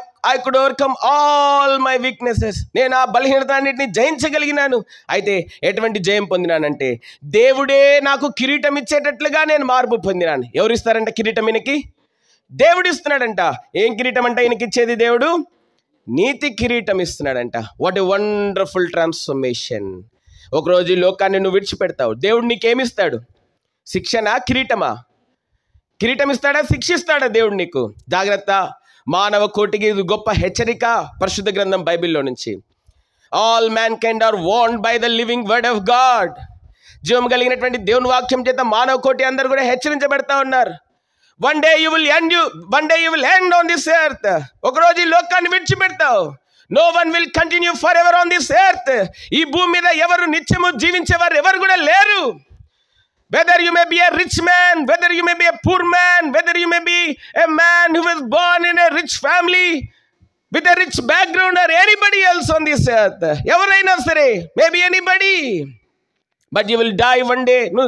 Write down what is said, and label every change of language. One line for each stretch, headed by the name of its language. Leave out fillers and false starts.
English: I could overcome all my weaknesses.
Telugu: నేను ఆ బలహీనతన్నిటిని జయించగలిగినాను. అయితే ఎటువంటి జయం పొందినానంటే, దేవుడే నాకు కిరీటం ఇచ్చేటట్లుగా నేను మార్పు పొందినాను. ఎవరు ఇస్తారంట కిరీటం? ఈయనకి దేవుడు ఇస్తున్నాడంట. ఏం కిరీటం అంట ఈయనకి ఇచ్చేది? దేవుడు నీతి కిరీటం ఇస్తున్నాడంట.
English: What a wonderful transformation.
Telugu: ఒకరోజు ఈ లోకాన్ని నువ్వు విడిచిపెడతావు. దేవుడు నీకేమిస్తాడు? శిక్షనా? కిరీటమా? కిరీటం ఇస్తాడా? శిక్షిస్తాడా దేవుడు నీకు? జాగ్రత్త. మానవ కోటికి ఇది గొప్ప హెచ్చరిక పరిశుద్ధ గ్రంథం బైబిల్లో నుంచి.
English: All mankind are warned by the living word of God.
Telugu: జీవం కలిగినటువంటి దేవుని వాక్యం చేత మానవ కోటి అందరూ కూడా హెచ్చరించబడతా ఉన్నారు.
English: One day you will end on this earth.
Telugu: ఒకరోజు ఈ లోకాన్ని విడిచిపెడతావు.
English: No one will continue for ever on this earth.
Telugu: ఈ భూమి మీద ఎవరు నిత్యము జీవించేవారు ఎవరు కూడా లేరు.
English: Whether you may be a rich man, whether you may be a poor man, whether you may be a man who was born in a rich family with a rich background, or anybody else on this earth,
Telugu: ఎవరైనా సరే,
English: maybe anybody, but you will die one day.